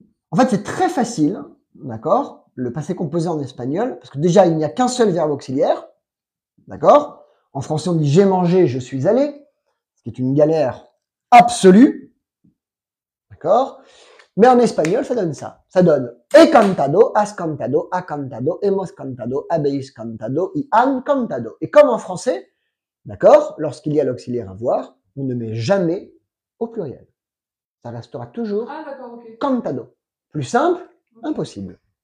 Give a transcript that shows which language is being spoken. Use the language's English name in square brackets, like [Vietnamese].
[French] En fait, c'est très facile, d'accord? le passé composé en espagnol, parce que déjà, il n'y a qu'un seul verbe auxiliaire, d'accord? En français, on dit j'ai mangé, je suis allé, ce qui est une galère absolue, d'accord? Mais en espagnol, ça donne ça. Ça donne [Spanish] he cantado, has cantado, ha cantado, hemos cantado, habéis cantado, y han cantado. [French] Et comme en français, d'accord, lorsqu'il y a l'auxiliaire avoir, on ne met jamais au pluriel. Ça restera toujours cantado. Plus simple, impossible.